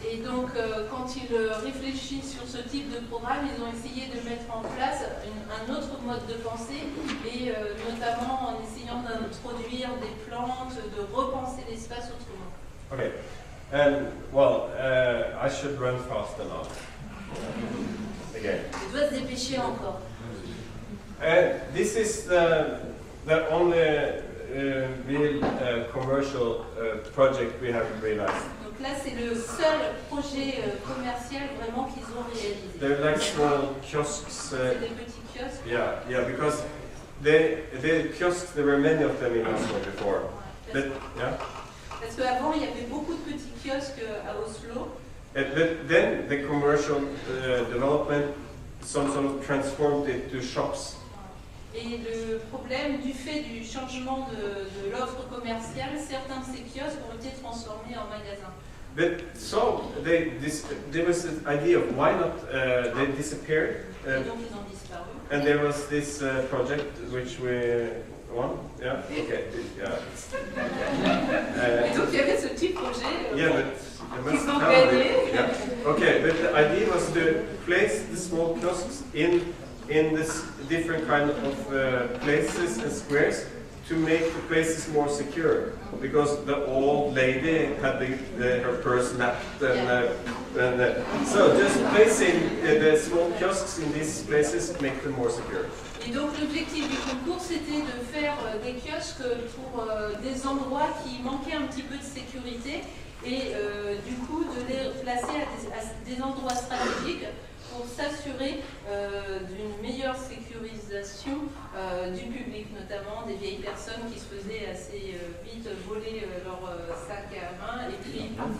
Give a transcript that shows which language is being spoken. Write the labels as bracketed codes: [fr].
[fr] Et donc, quand ils réfléchissent sur ce type de programme, ils ont essayé de mettre en place un autre mode de pensée, et notamment en essayant d'introduire des plantes, de repenser l'espace autrement. [en] Okay, and well, I should run faster now. Again. [fr] Il doit se dépêcher encore. [en] This is the only real commercial project we have realized. [fr] Donc là, c'est le seul projet commercial vraiment qu'ils ont réalisé. [en] They're like small kiosks. [fr] C'est des petits kiosques. [en] Yeah, because the kiosks, there were many of them in Oslo before. But, yeah. [fr] Parce qu'avant, il y avait beaucoup de petits kiosques à Oslo. [en] But then the commercial development sort of transformed it to shops. [fr] Et le problème, du fait du changement de l'offre commerciale, certains de ces kiosques ont été transformés en magasins. [en] But so there was an idea of why not they disappeared. [fr] Et donc ils ont disparu. [en] And there was this project which we won. Yeah. Okay. Yeah. [fr] Et donc il y avait ce petit projet. [en] Yeah, but [fr] Qu'ils ont gagné. [en] Yeah. Okay, but the idea was to place the small kiosks in this different kind of places and squares to make the places more secure, because the old lady had her purse napped, and so just placing the small kiosks in these places make them more secure. [fr] Et donc l'objectif du concours, c'était de faire des kiosques pour des endroits qui manquaient un petit peu de sécurité, et du coup de les placer à des endroits stratégiques pour s'assurer d'une meilleure sécurisation du public, notamment des vieilles personnes qui se faisaient assez vite voler leur sac à main et puis